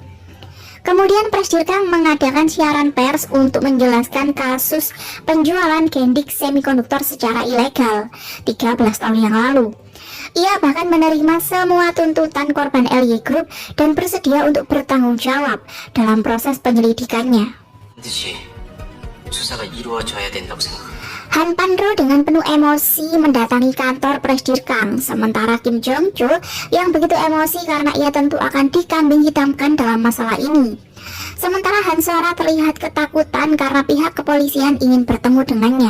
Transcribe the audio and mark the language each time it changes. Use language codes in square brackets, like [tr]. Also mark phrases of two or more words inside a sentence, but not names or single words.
[id] Kemudian Presidir Kang mengadakan siaran pers untuk menjelaskan kasus penjualan gendik semikonduktor secara ilegal 13 tahun yang lalu. Ia bahkan menerima semua tuntutan korban LY Group dan bersedia untuk bertanggung jawab dalam proses penyelidikannya. [ko] 반드시 수사가 이루어져야 된다고 생각합니다. [id] Han Pan-ro dengan penuh emosi mendatangi kantor Presidir Kang, sementara Kim Jong Chul yang begitu emosi karena ia tentu akan dikambing hitamkan dalam masalah ini. Sementara Han Sora terlihat ketakutan karena pihak kepolisian ingin bertemu dengannya.